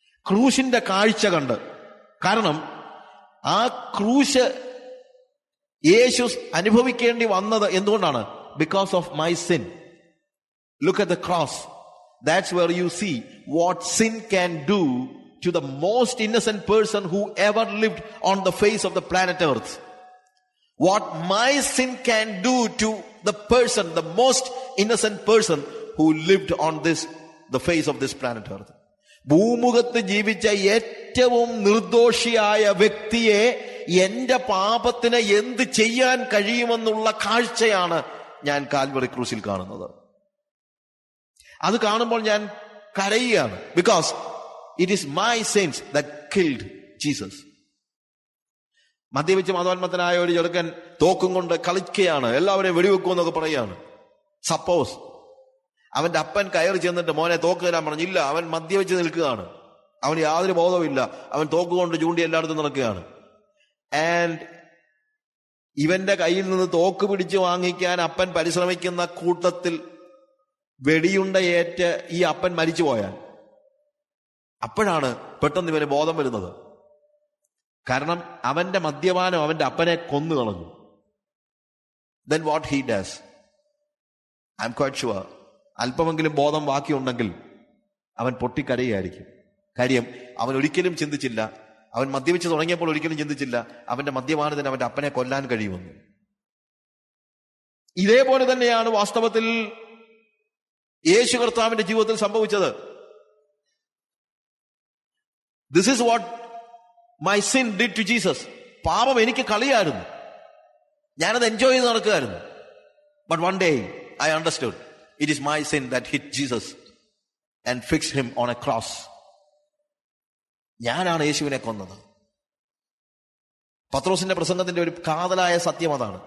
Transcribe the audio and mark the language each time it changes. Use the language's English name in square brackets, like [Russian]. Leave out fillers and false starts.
[Malayalam] ക്രൂശിന്റെ കാഴ്ച കണ്ട്. കാരണം ആ ക്രൂശ് യേശു അനുഭവിക്കേണ്ടി വന്നത് എന്തുകൊണ്ടാണ്? [English] Because of my sin. Look at the cross. That's where you see what sin can do to the most innocent person who ever lived on the face of the planet earth. What my sin can do to the person, the most innocent person who lived on the face of this planet earth. [Malayalam] ഭൂമുഖത്ത് ജീവിച്ച ഏറ്റവും നിർദോഷിയായ വ്യക്തിയെ എന്റെ പാപത്തിന് എന്ത് ചെയ്യാൻ കഴിയുമെന്നുള്ള കാഴ്ചയാണ് ഞാൻ കാൽവറി ക്രൂസിൽ കാണുന്നത്. അത് കാണുമ്പോൾ ഞാൻ കരയുകയാണ്. [English] Because it is my sins that killed Jesus. [Malayalam] മദ്യപിച്ച് മതോന്മത്തനായ ഒരു ചെറുക്കൻ തോക്കും കൊണ്ട് കളിക്കുകയാണ്, എല്ലാവരെയും വെടിവെക്കുമെന്നൊക്കെ പറയുകയാണ്. സപ്പോസ് അവന്റെ അപ്പൻ കയറി ചെന്നിട്ട് മോനെ തോക്ക് തരാൻ പറഞ്ഞില്ല, അവൻ മദ്യപിച്ച് നിൽക്കുകയാണ്, അവന് യാതൊരു ബോധവും ഇല്ല, അവൻ തോക്കുകൊണ്ട് ചൂണ്ടി എല്ലായിടത്തും നടക്കുകയാണ്. ആൻഡ് ഇവന്റെ കയ്യിൽ നിന്ന് തോക്ക് പിടിച്ച് വാങ്ങിക്കാൻ അപ്പൻ പരിശ്രമിക്കുന്ന കൂട്ടത്തിൽ വെടിയുണ്ടയേറ്റ് ഈ അപ്പൻ മരിച്ചു പോയാൽ അപ്പോഴാണ് പെട്ടെന്ന് ഇവന് ബോധം വരുന്നത്. കാരണം അവന്റെ മദ്യപാനം അവന്റെ അപ്പനെ കൊന്നു കളഞ്ഞു. [English] Then what he does, I'm quite sure, [Malayalam] അല്പമെങ്കിലും ബോധം ബാക്കിയുണ്ടെങ്കിൽ അവൻ പൊട്ടിക്കരയായിരിക്കും. കാര്യം അവൻ ഒരിക്കലും ചിന്തിച്ചില്ല, അവൻ മദ്യപിച്ച് തുടങ്ങിയപ്പോൾ ഒരിക്കലും ചിന്തിച്ചില്ല അവന്റെ മദ്യപാനത്തിന് അവന്റെ അപ്പനെ കൊല്ലാൻ കഴിയുമെന്ന്. ഇതേപോലെ തന്നെയാണ് വാസ്തവത്തിൽ യേശു കർത്താവിന്റെ ജീവിതത്തിൽ സംഭവിച്ചത്. [English] This is what my sin did to Jesus. [Malayalam] പാപം എനിക്ക് കളിയായിരുന്നു, ഞാനത് എൻജോയ് ചെയ്ത് നടക്കുകയായിരുന്നു. [English] But one day I understood it is my sin that hit Jesus and fixed him on a cross. [Malayalam] ഞാനാണ് യേശുവിനെ കൊന്നത്. പത്രോസിന്റെ പ്രസംഗത്തിന്റെ ഒരു കാതലായ സത്യം അതാണ്.